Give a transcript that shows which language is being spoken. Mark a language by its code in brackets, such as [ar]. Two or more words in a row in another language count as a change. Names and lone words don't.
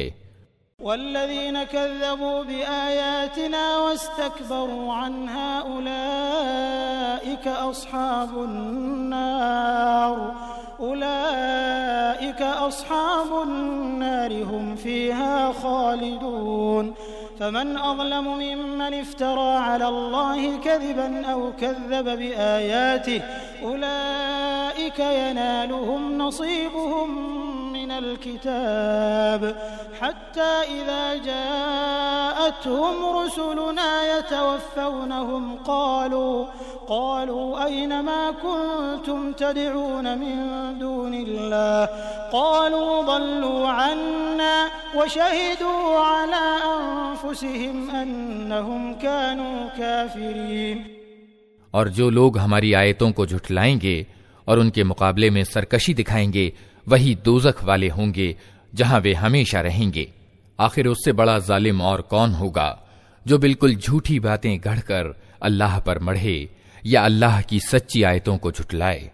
[ar] والذين كذبوا بآياتنا واستكبروا عنها أولئك أصحاب النار هم فيها خالدون فمن أظلم ممن افترى على الله كذبا أو كذب بآياته أولئك ينالهم نصيبهم من الكتاب حتى إذا جاءتهم رسلنا يتوفونهم قالوا أين ما كنتم تدعون من دون الله قالوا ضلوا عنا وشهدوا على أنفسهم أنهم كانوا كافرين. [hi] और जो लोग हमारी आयतों को झुठलाएंगे और उनके मुकाबले में सरकशी दिखाएंगे, वही दोज़ख वाले होंगे जहां वे हमेशा रहेंगे। आखिर उससे बड़ा जालिम और कौन होगा जो बिल्कुल झूठी बातें गढ़कर अल्लाह पर मढ़े या अल्लाह की सच्ची आयतों को झुठलाए।